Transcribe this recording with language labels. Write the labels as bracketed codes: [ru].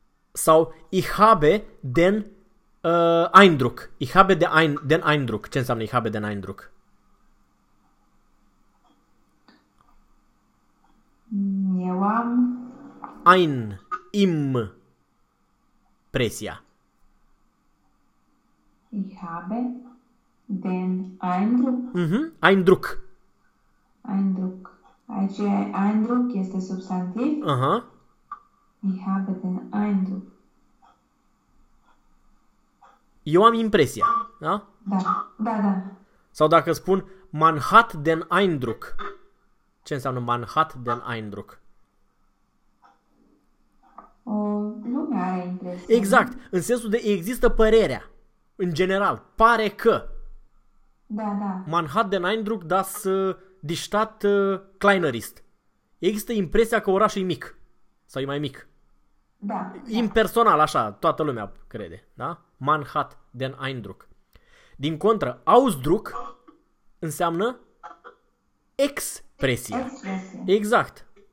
[de] Sau ich habe den Eindruck. Ich habe den Eindruck. [ro] Ce înseamnă [de] ich habe den Eindruck? [ro] Eu am... Ein, im... Presia. [de] Ich habe den Eindruck. Mhm, Eindruck. [ro] Eindruck. Aici Eindruck este substantiv. Aha. Uh-huh. [de] Ich habe den Eindruck. [ro] Eu am impresia, da? Da, da, da. Sau dacă spun [de] man hat den Eindruck. [ro] Ce înseamnă [de] man hat den Eindruck? [ro] O lume are impresia. Exact, în sensul de există părerea. În general, pare că. Da, da. [de] Man hat den Eindruck, dass die Stadt kleiner ist. [ro] Există impresia că orașul e mic. Sau e mai mic. Da. Impersonal, așa, toată lumea crede, da? [de] Man hat den Eindruck. [ro] Din contră, Ausdruck înseamnă expresie. Expresie. Exact.